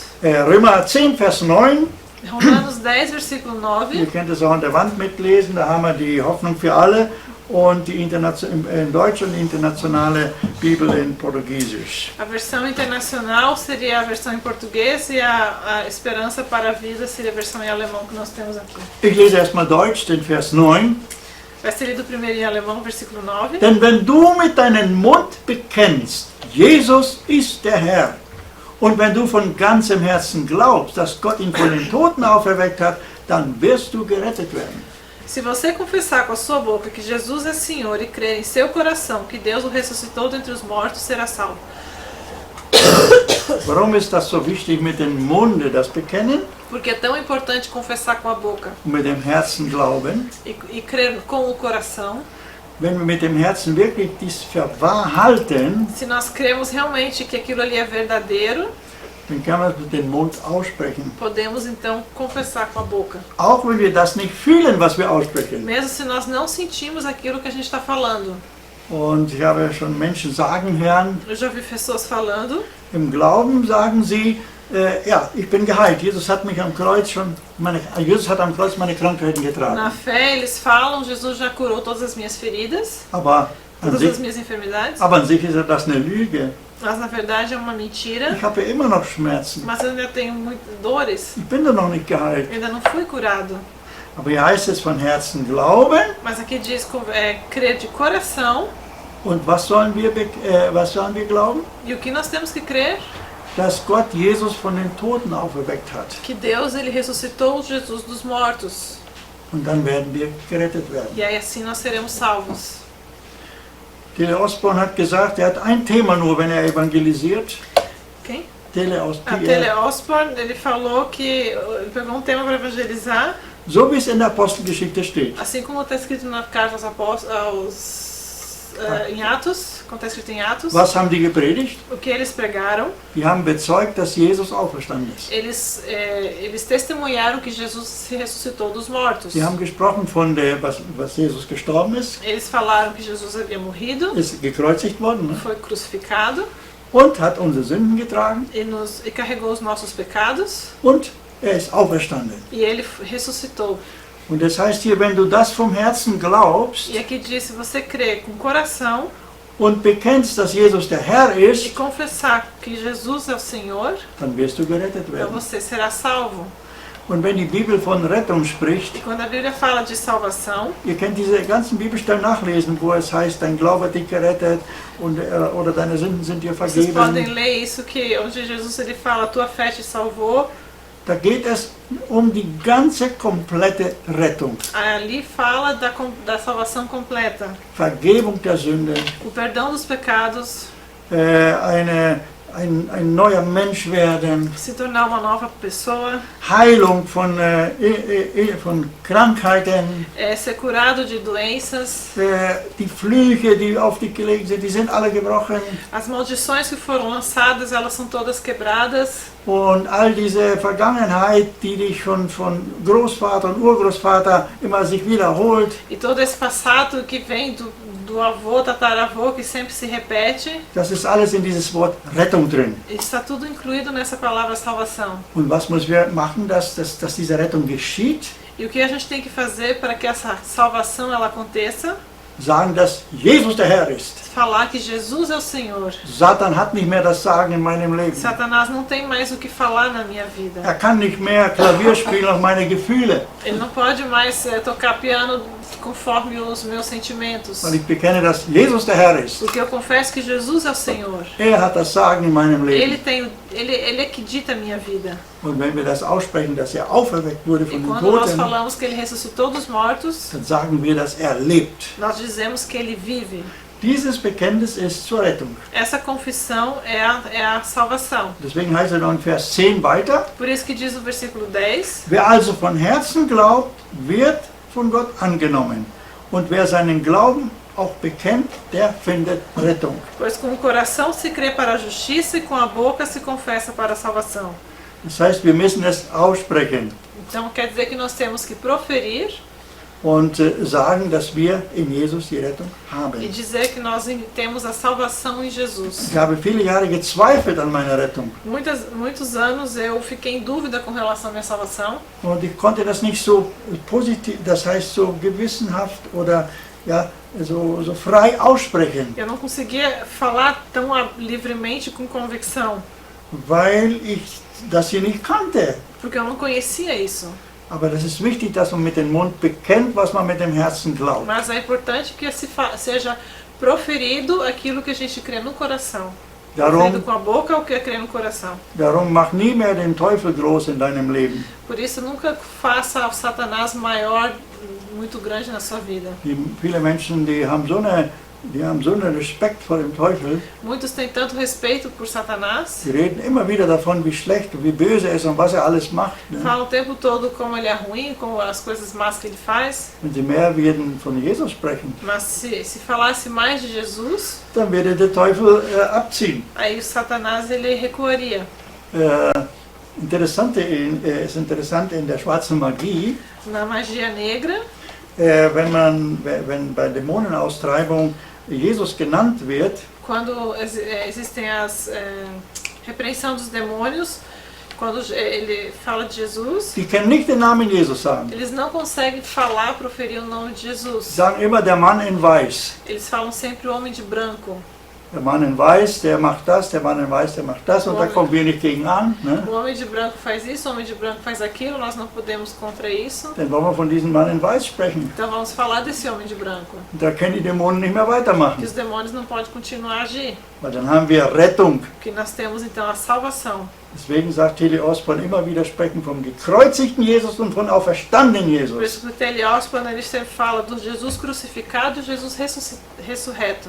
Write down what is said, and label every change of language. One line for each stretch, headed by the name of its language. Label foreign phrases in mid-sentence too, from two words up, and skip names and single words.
German: Römer 10, Vers 9.
Portuguese: Romanos 10, versículo
German: Ihr 9. könnt es auch an der Wand mitlesen, da haben wir die Hoffnung für alle und die in Deutsch und die internationale Bibel in Portugiesisch.
Portuguese: A versão internacional seria a versão em português e a Esperança para a Vida seria a versão em alemão que nós temos aqui.
German: Ich lese erstmal Deutsch, den Vers 9.
Portuguese: Vai ser lido primeiro em alemão, versículo 9.
German: Denn wenn du mit deinem Mund bekennst, Jesus ist der Herr, und wenn du von ganzem Herzen glaubst, dass Gott ihn von den Toten auferweckt hat, dann wirst du gerettet werden.
Portuguese: Se você confessar com a sua boca que Jesus é Senhor e crer em seu coração que Deus o ressuscitou dentre os mortos, será salvo.
German: Warum ist das so wichtig mit dem Munde, das Bekennen,
Portuguese: Porque é tão importante confessar com a boca
German: und mit dem Herzen glauben?
Portuguese: e crer com o coração.
German: Wenn wir mit dem Herzen wirklich dies für wahr halten,
Portuguese: Se nós cremos realmente que aquilo ali é verdadeiro,
German: dann kann man es mit dem Mund aussprechen.
Portuguese: podemos então confessar com a boca.
German: Auch wenn wir das nicht fühlen, was wir aussprechen.
Portuguese: Mesmo se nós não sentimos aquilo que a gente está falando.
German: Und ich habe schon Menschen sagen hören,
Portuguese: Eu já vi pessoas falando,
German: im Glauben sagen sie, ich bin geheilt. Jesus hat am Kreuz am Kreuz meine Krankheiten
Portuguese: na
German: getragen.
Portuguese: fé eles falam, Jesus já curou todas as minhas feridas,
German: Aber
Portuguese: todas as minhas enfermidades.
German: an sich ist das eine Lüge.
Portuguese: Mas na verdade é uma mentira.
German: Ich habe ja immer noch Schmerzen.
Portuguese: Mas eu ainda tenho muitas dores,
German: Ich bin doch noch nicht geheilt.
Portuguese: eu ainda não fui curado.
German: Aber hier heißt es von Herzen glauben.
Portuguese: Mas aqui diz crer de coração.
German: Und was sollen wir glauben?
Portuguese: E o que nós temos que crer?
German: Dass Gott Jesus von den Toten auferweckt hat.
Portuguese: Que Deus ele ressuscitou Jesus dos mortos.
German: Und dann werden wir gerettet werden.
Portuguese: E aí assim nós seremos salvos.
German: Tele Osborn hat gesagt, hat ein Thema nur, wenn evangelisiert.
Portuguese: Quem? Tele Osborn, ele falou que ele pegou um tema para evangelizar.
German: So wie es in der Apostelgeschichte steht.
Portuguese: Assim como está escrito na carta em Atos, como está escrito em Atos.
German: Was haben die gepredigt?
Portuguese: O que eles pregaram?
German: Die haben bezeugt, dass Jesus auferstanden ist.
Portuguese: Eles testemunharam que Jesus se ressuscitou dos mortos.
German: Sie haben gesprochen von was Jesus gestorben ist.
Portuguese: Eles falaram que Jesus havia morrido,
German: Ist gekreuzigt worden, ne?
Portuguese: foi crucificado
German: Und hat unsere Sünden getragen.
Portuguese: e carregou os nossos pecados
German: Und er ist auferstanden.
Portuguese: e ele ressuscitou.
German: Und das heißt hier, wenn du das vom Herzen glaubst
Portuguese: E aqui diz, se você crer com o coração
German: und bekennst, dass Jesus der Herr
Portuguese: e
German: ist,
Portuguese: confessar que Jesus é o Senhor,
German: dann wirst du gerettet
Portuguese: então
German: werden.
Portuguese: você será salvo.
German: Und wenn die Bibel von Rettung
Portuguese: E
German: spricht,
Portuguese: quando a Bíblia fala de salvação,
German: ihr könnt diese ganzen Bibelstellen nachlesen, wo es heißt, dein Glaube hat dich gerettet und, oder deine Sünden sind dir
Portuguese: vocês podem
German: vergeben.
Portuguese: ler isso que onde Jesus ele fala, tua fé te salvou.
German: Da geht es um die ganze komplette Rettung.
Portuguese: Ali fala da salvação completa,
German: Vergebung der Sünde,
Portuguese: o perdão dos pecados,
German: ein neuer Mensch werden,
Portuguese: se tornar uma nova pessoa,
German: Heilung von Krankheiten,
Portuguese: ser curado de doenças,
German: die Flüche, die auf dich gelegt sind, die sind alle gebrochen.
Portuguese: as maldições que foram lançadas, elas são todas quebradas.
German: Und all diese Vergangenheit, die dich schon von Großvater und Urgroßvater immer sich wiederholt,
Portuguese: E todo esse passado que vem do avô, tataravô, que sempre se repete,
German: das ist alles in dieses Wort Rettung drin.
Portuguese: está tudo incluído nessa palavra salvação.
German: Und was müssen wir machen, dass diese Rettung geschieht?
Portuguese: E o que a gente tem que fazer para que essa salvação ela aconteça?
German: Sagen, dass Jesus der Herr ist.
Portuguese: Falar que Jesus é o Senhor.
German: Satan hat nicht mehr das Sagen in meinem Leben.
Portuguese: Satanás não tem mais o que falar na minha vida.
German: Er kann nicht mehr Klavier spielen auf meine Gefühle,
Portuguese: Ele não pode mais tocar piano conforme os meus sentimentos.
German: weil ich bekenne, dass Jesus der Herr ist.
Portuguese: Porque eu confesso que Jesus é o Senhor.
German: Er hat das Sagen in meinem Leben.
Portuguese: Ele é que dita a minha vida.
German: Und wenn wir das aussprechen, dass er auferweckt wurde
Portuguese: E
German: von den
Portuguese: quando nós
German: Toten,
Portuguese: falamos que ele ressuscitou dos mortos,
German: dann sagen wir, dass er lebt.
Portuguese: nós dizemos que ele vive.
German: Dieses Bekenntnis ist zur Rettung.
Portuguese: Essa confissão é a salvação.
German: Deswegen heißt er noch in Vers 10 weiter,
Portuguese: Por isso que diz o versículo 10,
German: wer also von Herzen glaubt, wird von Gott angenommen. Und wer seinen Glauben auch bekennt, der findet Rettung.
Portuguese: pois com o coração se crê para a justiça e com a boca se confessa para a salvação.
German: Das heißt, wir müssen es aussprechen
Portuguese: Então quer dizer que nós temos que proferir
German: und sagen, dass wir in Jesus die Rettung
Portuguese: e
German: haben.
Portuguese: dizer que nós temos a salvação em Jesus.
German: Ich habe viele Jahre gezweifelt an meiner Rettung
Portuguese: Muitos anos eu fiquei em dúvida com relação à minha salvação.
German: und ich konnte das nicht so positiv, das heißt so gewissenhaft oder ja, so frei aussprechen,
Portuguese: Eu não conseguia falar tão livremente com convicção,
German: weil ich das hier nicht kannte.
Portuguese: porque eu não conhecia isso.
German: Aber das ist wichtig, dass man mit dem Mund bekennt, was man mit dem Herzen glaubt.
Portuguese: Mas é importante que seja proferido aquilo que a gente crê no coração. Proferido
German: Darum,
Portuguese: com a boca o que crê no coração.
German: darum mach nie mehr den Teufel groß in deinem Leben.
Portuguese: Por isso nunca faça o Satanás maior, muito grande na sua vida.
German: Viele Menschen, die haben so einen Respekt vor dem Teufel.
Portuguese: Muitos têm tanto respeito por Satanás,
German: Sie reden immer wieder davon, wie schlecht und wie böse er ist und was er alles macht. Ne?
Portuguese: falam o tempo todo como ele é ruim, com as coisas más que ele faz.
German: Wenn sie mehr werden von Jesus sprechen,
Portuguese: Mas se falasse mais de Jesus,
German: dann würde der Teufel abziehen.
Portuguese: aí o Satanás ele recuaria.
German: Ist interessant in der schwarzen Magie,
Portuguese: Na magia negra,
German: wenn bei Dämonenaustreibung Jesus genannt wird,
Portuguese: quando existem as repreensão dos demônios, quando ele fala de Jesus,
German: die können nicht den Namen Jesus sagen.
Portuguese: eles não conseguem falar, proferir o nome de Jesus.
German: Sie sagen immer der Mann in Weiß.
Portuguese: Eles falam sempre o homem de branco.
German: Der Mann in Weiß, der macht das, der Mann in Weiß, der macht das und da kommen wir nicht gegen an. Ne?
Portuguese: O homem de branco faz isso, o homem de branco faz aquilo, nós não podemos contra isso.
German: Dann wollen wir von diesem Mann in Weiß sprechen.
Portuguese: Então vamos falar desse homem de branco.
German: Und da können die Dämonen nicht mehr
Portuguese: Que
German: weitermachen.
Portuguese: os demônios não podem continuar a agir.
German: Weil dann haben wir Rettung.
Portuguese: Porque nós temos então a salvação.
German: Deswegen sagt Tilly Osborn immer wieder sprechen vom gekreuzigten Jesus und von auferstandenen
Portuguese: Por
German: Jesus.
Portuguese: isso que o Telly Osborne ele sempre fala do Jesus crucificado e Jesus ressurreto.